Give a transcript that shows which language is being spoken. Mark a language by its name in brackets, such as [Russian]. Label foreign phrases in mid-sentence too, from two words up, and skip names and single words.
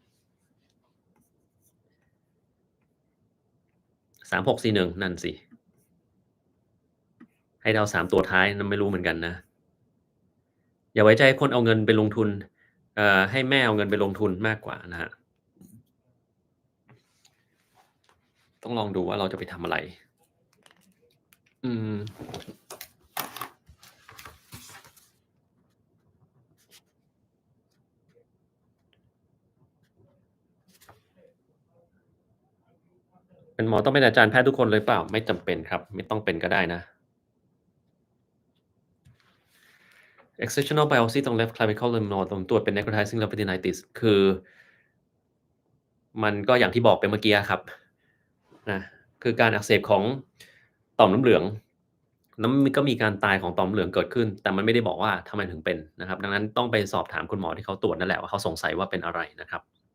[Thai] 3641 นั่นสิให้เดา3ตัวท้ายนั้นไม่รู้เหมือนกันนะอย่าไว้ใจให้คนเอาเงินไปลงทุนให้แม่เอาเงินไปลงทุนมากกว่านะครับต้องลองดูว่าเราจะไปทำอะไรอืม เป็นหมอต้องเป็นอาจารย์แพทย์ทุกคนเลยเปล่าไม่จำเป็นครับไม่ต้องเป็นก็ได้นะ [English] excisional biopsy [Thai] ตรง [English] left clavicle lumbar [Thai] ตรงตรวจเป็น [English] necrotizing lymphadenitis [Thai] คือ มันก็อย่างที่บอกไปเมื่อกี้อะครับนะคือการอักเสบของต่อมน้ำเหลืองแล้วมันก็มีการตายของต่อมน้ำเหลืองเกิดขึ้นแต่มันไม่ได้บอกว่าทำไมถึงเป็นนะครับดังนั้นต้องไปสอบถามคุณหมอที่เขาตรวจนั่นแหละว่าเขาสงสัยว่าเป็นอะไรนะครับ